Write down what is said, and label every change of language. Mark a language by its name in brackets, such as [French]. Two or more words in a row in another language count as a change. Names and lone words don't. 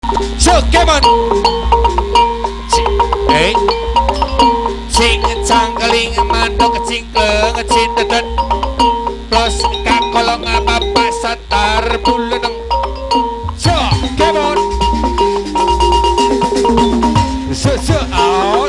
[English] So come on. Hey. [Sundanese] Sing cangkeling mandok cingkleng cintetet. Plus kakolong bapak satar buleneng. [English] So come on. So out.